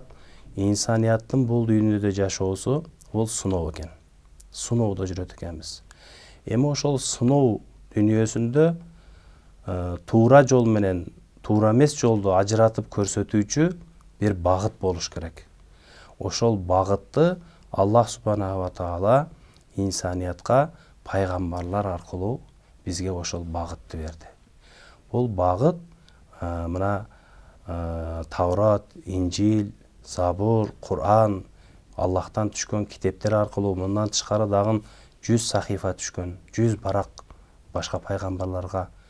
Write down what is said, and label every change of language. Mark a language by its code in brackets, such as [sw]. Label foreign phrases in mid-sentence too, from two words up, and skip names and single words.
[ky] Инсанияттын бул дүйнөдө жашоосу бул сыноо экен. Сыноодо жүрөт экенбиз. Эми ошол сыноо дүйнөсүндө туура жол менен туура эмес жолду ажыратып көрсөтүүчү бир багыт болуш керек. Ошол багытты [ar] الله سبحانه وتعالى [ky] инсаниятка пайгамбарлар аркылуу бизге ошол багытты берди. Бул багыт мына Таврот, Инжил, Забур, Кур'ан, Аллахтан түшкөн китептер аркылуу, мындан тышкары дагы 100 сахифа түшкөн, 100 барак башка пайгамбарларга түшкөн.